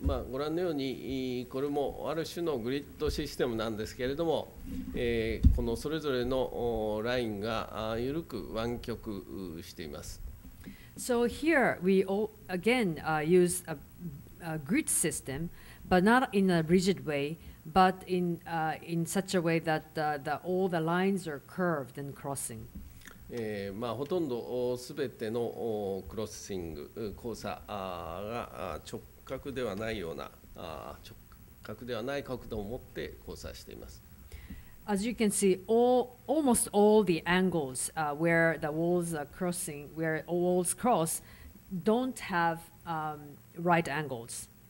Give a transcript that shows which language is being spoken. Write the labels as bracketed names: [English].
[Japanese] ご覧のようにこれもある種のグリッドシステムなんですけれども、このそれぞれのラインが緩く湾曲しています。 [English] So here we again use a grid system, but not in a rigid way, but in such a way that all the lines are curved and crossing. [Japanese] ほとんどすべてのクロッシング交差が直角ではないような直角ではない角度を持って交差しています。 [English] As you can see, almost all the angles where the walls are crossing, where walls cross, don't have right angles.